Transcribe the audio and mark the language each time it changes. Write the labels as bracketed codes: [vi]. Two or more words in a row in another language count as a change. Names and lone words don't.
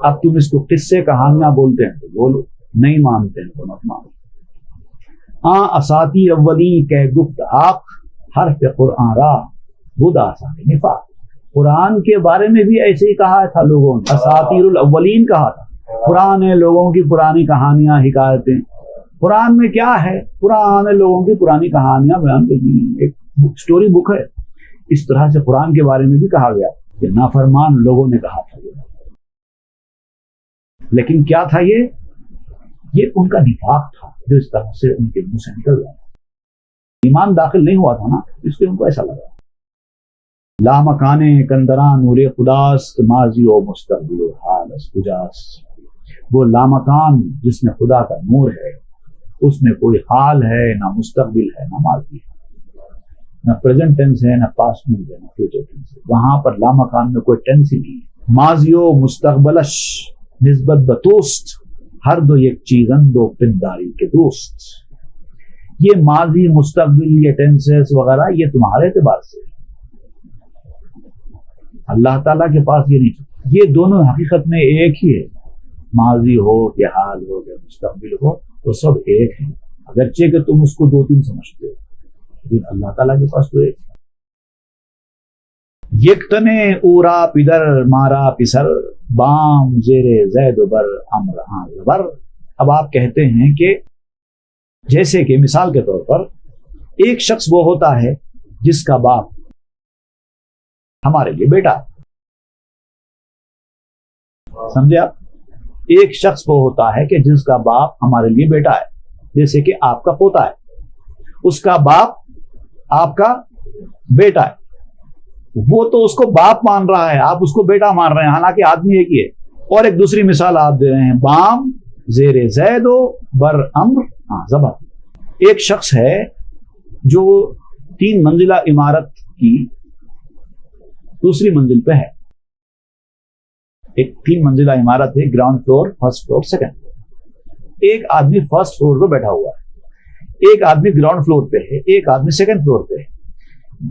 [ur] اب تم اس کو قصے کہانیاں بولتے ہیں تو بولو، نہیں مانتے ہیں تو مت مانو۔ [fa] اساطیر اولی کہ گفت حق، حرف قرآن را بود آسان نفاق۔ [ur] قرآن کے بارے میں بھی ایسے ہی کہا تھا لوگوں نے، [ar] اساطیر الاولین [ur] کہا تھا، پرانے لوگوں کی پرانی کہانیاں، حکایتیں۔ قرآن میں کیا ہے؟ پرانے لوگوں کی پرانی کہانیاں بیان کی گئی ہیں، ایک [en] story book [ur] ہے۔ اس طرح سے قرآن کے بارے میں بھی کہا گیا کہ نافرمان لوگوں نے کہا تھا یہ، لیکن کیا تھا یہ ان کا نفاق تھا جو اس طرح سے ان کے منہ سے نکل رہا تھا، ایمان داخل نہیں ہوا تھا نا، اس لیے ان کو ایسا لگا۔ [fa] لامکانے کندران نور خداست، ماضی و مستقبل و حال اس کجاست۔ [ur] وہ لامکان جس میں خدا کا نور ہے، اس میں کوئی حال ہے، نہ مستقبل ہے، نہ ماضی ہے، نہ [en] present tense [ur] ہے، نہ [en] past tense [ur] ہے، نہ [en] future tense [ur] ہے۔ وہاں پر لامکان میں کوئی ٹینس ہی نہیں ہے۔ [fa] ماضی و مستقبلش نسبت بتوست، ہر دو یک چیزن دو پنداری کے دوست۔ [ur] یہ ماضی، مستقبل، یہ ٹینسز وغیرہ یہ تمہارے اعتبار سے، اللہ تعالیٰ کے پاس یہ نہیں۔ یہ دونوں حقیقت میں ایک ہی ہے، ماضی ہو کہ حال ہو کہ مستقبل ہو، تو سب ایک ہیں، اگرچہ کہ تم اس کو دو تین سمجھتے ہو، لیکن اللہ تعالیٰ کے پاس تو ایک۔ [fa] یک تنے اورا پدر مارا پسر، بام زیر زید بر امر ہاں زبر۔ [ur] اب آپ کہتے ہیں کہ جیسے کہ مثال کے طور پر ایک شخص وہ ہوتا ہے جس کا باپ ہمارے لیے بیٹا، سمجھے آپ؟ ایک شخص وہ ہوتا ہے کہ جس کا باپ ہمارے لیے بیٹا ہے، جیسے کہ آپ کا پوتا ہے، اس کا باپ آپ کا بیٹا ہے، وہ تو اس کو باپ مان رہا ہے، آپ اس کو بیٹا مان رہے ہیں، حالانکہ آدمی ایک ہی ہے۔ اور ایک دوسری مثال آپ دے رہے ہیں، [fa] بام زیر زید و بر امر ہاں زبر۔ [ur] ایک شخص ہے جو 3 منزلہ عمارت کی دوسری منزل پہ ہے، ایک 3 منزلہ عمارت ہے، [en] ground floor, first floor, second floor. [ur] ایک آدمی [en] first floor [ur] پہ بیٹھا ہوا ہے، ایک آدمی [en] ground floor [ur] پہ ہے، ایک آدمی [en] second floor [ur] پہ ہے۔